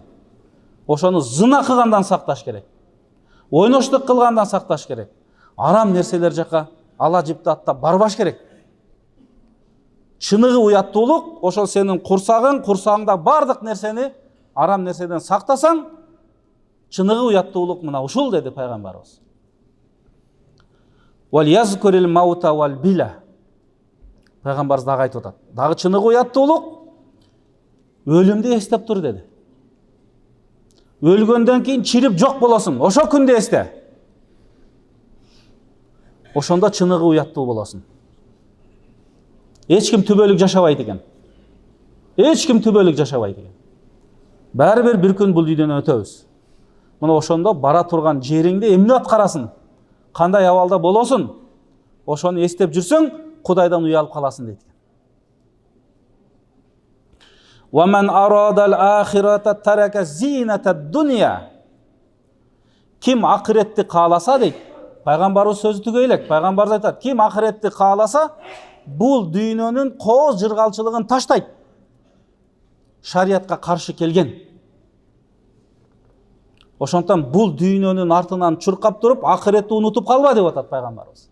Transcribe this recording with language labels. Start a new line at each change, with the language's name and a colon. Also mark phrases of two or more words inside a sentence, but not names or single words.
Kyrgyz: Ошону зына кылгандан сакташ керек. Ойноштук кылгандан сакташ керек. Арам нерселер жака ала жипти аттап барбаш керек. Чыныгы уяттуулук ошол сенин курсагыңда бардык нерсени арам нерседен сактасаң, чыныгы уяттуулук мына ушул деди пайгамбарыбыз.
Arabic: "وليذكر الموت والبلى."
Kyrgyz: Пайгамбарыбыз дагы айтып атат. Дагы чыныгы уяттуулук өлүмдү эстеп тур деди. Өлгөндөн кийин чирип жок болосуң, ошо күндү эсте. Ошондо чыныгы уяттуу болосуң. Эч ким түбөлүк жашабайт экен. Баары бир күн бул дүйдөн өтөбүз. Мына ошондо бара турган жериңде эмне аткарасың? Кандай абалда болосуң? Ошону эстеп жүрсөң, Кудайдан уялып каласың дейт.
Arabic: "ومن أراد الآخرة ترك زينة الدنيا."
Kyrgyz: Ким акыретти кааласа дейт. Пайгамбарыбыз сөзү түгөйлөк. Пайгамбарыбыз айтат, ким акыретти кааласа, бул дүйнөнүн кооз жыргалчылыгын таштайт. Шариатка каршы келген. Ошондон бул дүйнөнүн артынан чуркап туруп, акыретти унутуп калба деп атат пайгамбарыбыз.